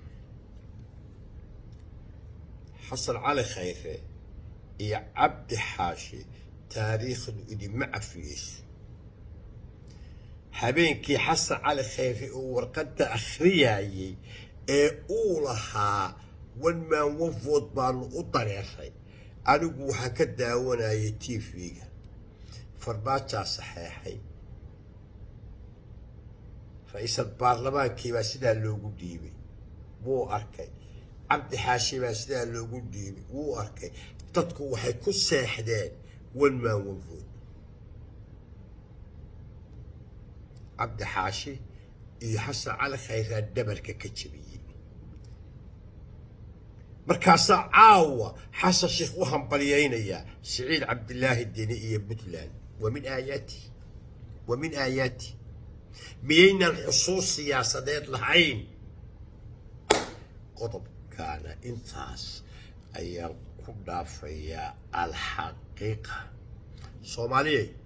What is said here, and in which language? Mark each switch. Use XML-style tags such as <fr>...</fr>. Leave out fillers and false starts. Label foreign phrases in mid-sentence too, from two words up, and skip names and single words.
<so>xasan cali khayre iyo cabdi xaashi taariikhdu idinma cafiyeyso habeenkii xasan cali khayre oo warqadda akhriyayay ee uu lahaa</so> <en>one man one vote</en> <so>baanu u dareeray anigu waxaan ka daawanayay tv-ga farmaajaa saxeexay ra-iisul baarlamaankii baa sidaa loogu dhiibay wuu arkay cabdi xaashi baa sidaa loogu dhiibay wuu arkay dadku waxay ku seexdeen</so> <en>one man one vote</en> <so>cabdi xaashi iyo xasan cali khayraa dhabarka ka jabiyey markaasaa caawa xasan sheekh u hambalyaynayaa siciid cabdilaahi deni iyo puntland</so> <ar>ومن آيات</ar> <so>miyaynan xusuus siyaasadeed lahayn qodobkaana intaas ayaan ku dhaafayaa alxaqiiqa soomaaliyey</so>